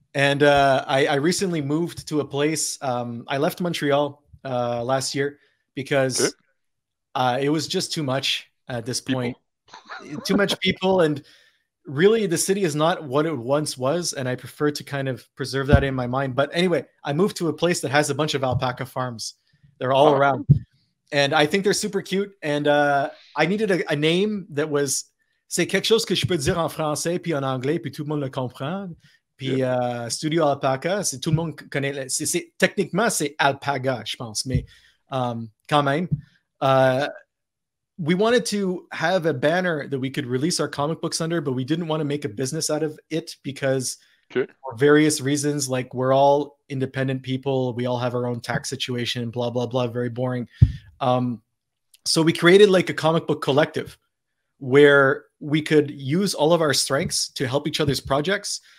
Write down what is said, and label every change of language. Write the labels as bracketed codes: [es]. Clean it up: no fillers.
[en] And I recently moved to a place. I left Montreal last year because it was just too much at this point. Too much people, and really the city is not what it once was, and I prefer to kind of preserve that in my mind. But anyway, I moved to a place that has a bunch of alpaca farms. They're all around. And I think they're super cute. And I needed a name that was, [fr] c'est quelque chose que je peux dire en français puis en anglais puis tout le monde le comprend. Puis Studio Alpaca, c'est tout le monde connaît. Techniquement, c'est Alpaga, je pense. Mais quand même, [en] we wanted to have a banner that we could release our comic books under, but we didn't want to make a business out of it because for various reasons, like we're all independent people. We all have our own tax situation, blah, blah, blah. Very boring. So we created like a comic book collective where we could use all of our strengths to help each other's projects.